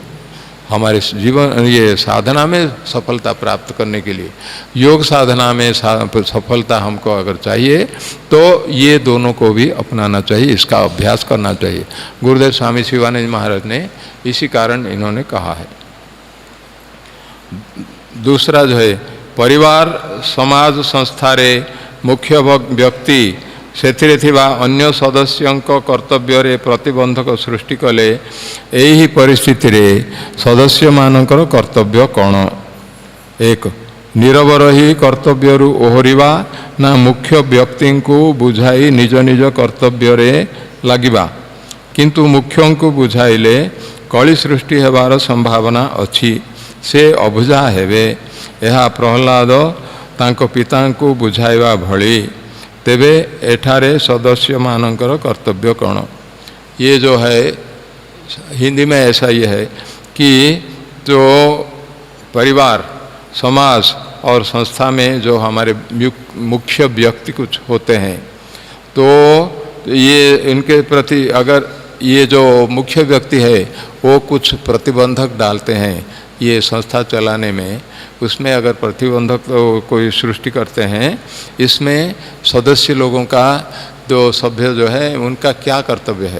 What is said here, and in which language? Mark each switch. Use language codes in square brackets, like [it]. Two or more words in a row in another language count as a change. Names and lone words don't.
[hi] हमारे जीवन, ये साधना में सफलता प्राप्त करने के लिए, योग साधना में सफलता हमको अगर चाहिए तो ये दोनों को भी अपनाना चाहिए, इसका अभ्यास करना चाहिए। गुरुदेव स्वामी शिवानंद महाराज ने इसी कारण इन्होंने कहा है। दूसरा जो है, [or] ପରିବାର, ସମାଜ, ସଂସ୍ଥାରେ ମୁଖ୍ୟ ବ୍ୟକ୍ତି ସେଥିରେ ଥିବା ଅନ୍ୟ ସଦସ୍ୟଙ୍କ କର୍ତ୍ତବ୍ୟରେ ପ୍ରତିବନ୍ଧକ ସୃଷ୍ଟି କଲେ ଏହି ପରିସ୍ଥିତିରେ ସଦସ୍ୟମାନଙ୍କର କର୍ତ୍ତବ୍ୟ କ'ଣ? 1. ନୀରବ ରହି କର୍ତ୍ତବ୍ୟରୁ ଓହରିବା ନା ମୁଖ୍ୟ ବ୍ୟକ୍ତିଙ୍କୁ ବୁଝାଇ ନିଜ ନିଜ କର୍ତ୍ତବ୍ୟରେ ଲାଗିବା? କିନ୍ତୁ ମୁଖ୍ୟଙ୍କୁ ବୁଝାଇଲେ କଳି ସୃଷ୍ଟି ହେବାର ସମ୍ଭାବନା ଅଛି, ସେ ଅବୁଝା ହେବେ। ଏହା ପ୍ରହ୍ଲାଦ ତାଙ୍କ ପିତାଙ୍କୁ ବୁଝାଇବା ଭଳି। ତେବେ ଏଠାରେ ସଦସ୍ୟ ମାନଙ୍କର କର୍ତ୍ତବ୍ୟ କଣ? [hi] ये जो है हिंदी में ऐसा ये है कि जो परिवार, समाज और संस्था में जो हमारे मुख्य व्यक्ति कुछ होते हैं, तो ये इनके प्रति अगर ये जो मुख्य व्यक्ति है वो कुछ प्रतिबंधक डालते हैं ये संस्था चलाने में, उसमें अगर प्रतिबंधक कोई सृष्टि करते हैं, इसमें सदस्य लोगों का, जो सभ्य जो है, उनका क्या कर्तव्य है?